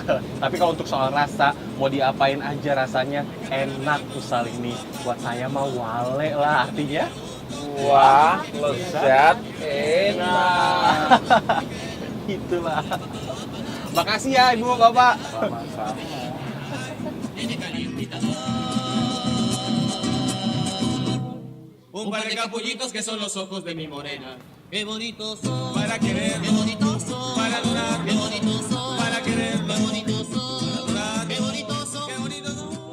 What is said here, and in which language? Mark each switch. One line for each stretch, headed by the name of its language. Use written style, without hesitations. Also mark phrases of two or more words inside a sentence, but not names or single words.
Indonesian: Tapi kalau untuk soal rasa, mau diapain aja rasanya enak usal ini. Buat saya mah wale lah artinya. Wah, lezat, enak. Itulah. Makasih ya Ibu, Bapak. Sama-sama.
Spanish: Un par de capullitos que son los ojos de mi morena. Qué bonitos son. Para querer. Qué bonitos son. Para adorar. Qué bonitos son. Para querer. Qué bonitos son. Para adorar. Qué bonitos son. Qué bonitos son.